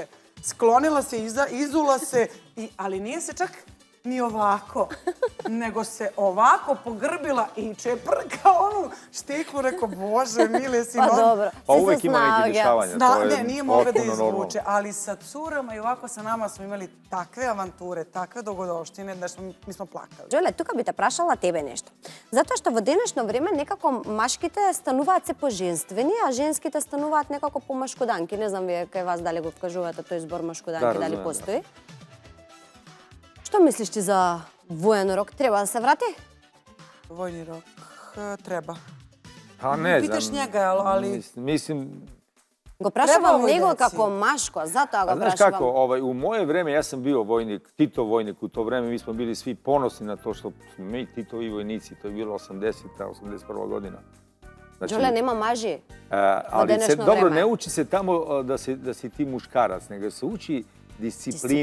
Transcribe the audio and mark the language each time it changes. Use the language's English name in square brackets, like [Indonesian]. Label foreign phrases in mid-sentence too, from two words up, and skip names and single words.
[Serbian] Sklonila se, izula se, ali nije se čak ni ovako, nego se ovako pogrbila i čeprka onu štiklu, rekao, Bože, mile si Pa dobro, pa uvek ima neki dešavanja. Ne, nije mogla da izvuče, ali sa curama i ovako sa nama smo imali takve avanture, takve dogodoštine da mi smo plakali. [Macedonian] Джоле, тука би те прашала тебе нешто. Затоа што во денешно време некако машките стануваат се поженствени, а женските стануваат некако помашкоданки. Не знам вие кај вас дали го вкажувате тој збор машкоданки, дали постои. Што мислиш ти за воен рок? Треба да се врати? [Serbian] Vojni rok treba. Pa ne znam. Pitaš njega, ali... Mislim... [Macedonian] Го прашувам него како машко, затоа го прашувам. [Serbian] Znaš kako, u moje vreme ja sam bio vojnik, Tito vojnik u to vreme, mi smo bili svi ponosni na to što smo mi Titovi vojnici, to je bilo 81. godina. Đole, nema maži. Ali dobro, ne uči se tamo da si ti muškarac, nego se uči disciplini.